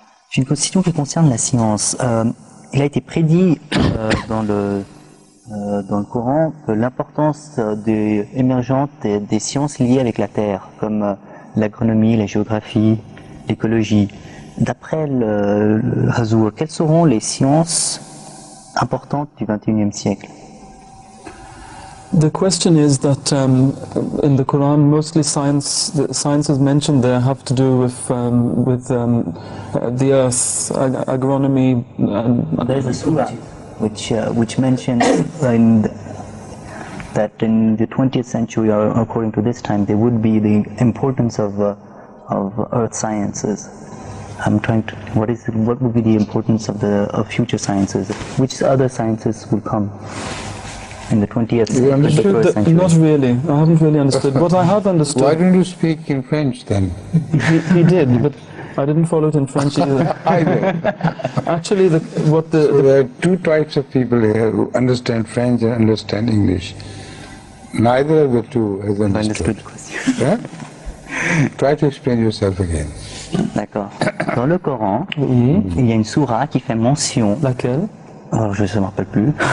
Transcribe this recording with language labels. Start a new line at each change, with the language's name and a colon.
French: J'ai une question qui concerne la science. Il a été prédit dans le Coran que l'importance émergente des sciences liées avec la Terre, comme l'agronomie, la géographie, l'écologie. D'après le Hazur, quelles seront les sciences importantes du XXIe siècle?
English: The question is that in the Quran, mostly the sciences mentioned there have to do with the earth, agronomy. There is a surah which mentions that in the 20th century, or according to this time, there would be the importance of earth sciences. I'm trying to. What would be the importance of future sciences? Which other sciences will come in the 20th You understood century? Not really. I haven't really understood. What I have understood. Why don't you speak in French then? He did, but I didn't follow it in French either. I did. Actually, So there are two types of people here who understand French and understand English. Neither of the two has understood. Yeah? Try to explain yourself again.
French: D'accord. Dans le Coran, il y a une sourate qui fait mention. Laquelle? Alors, je ne me rappelle plus.